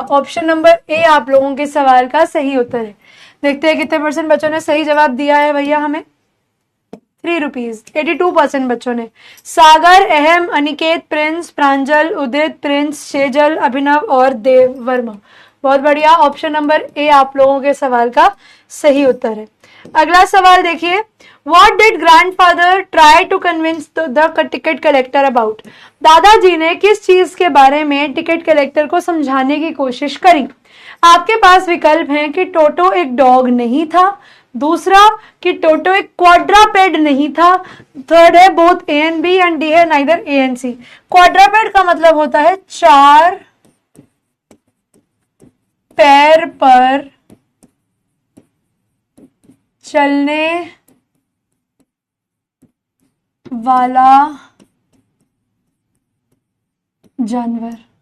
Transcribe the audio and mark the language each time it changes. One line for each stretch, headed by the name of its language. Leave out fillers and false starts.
Hindi: Option number A आप लोगों के सवाल का सही उत्तर है। देखते हैं कितने परसेंट बच्चों ने सही जवाब दिया है भैया हमें। 3 रुपीज, 82% बच्चों ने। सागर, अहम, अनिकेत, प्रिंस, प्रांजल, उदित, प्रिंस, शेजल, अभिनव और देव वर्मा। बहुत बढ़िया, ऑप्शन नंबर ए आप लोगों के सवाल का सही उत्तर है। अगला सवाल देखिए,
English: What did grandfather try to convince the ticket collector about?
Hindi: दादाजी ने किस चीज के बारे में टिकट कलेक्टर को समझाने की कोशिश करी? आपके पास विकल्प हैं कि टोटो एक डॉग नहीं था, दूसरा कि टोटो एक क्वाड्रापेड नहीं था, थर्ड है both A and B, and D है नाइदर ए एंड सी। क्वाड्रापेड का मतलब होता है 4 पैर पर चलने वाला जानवर।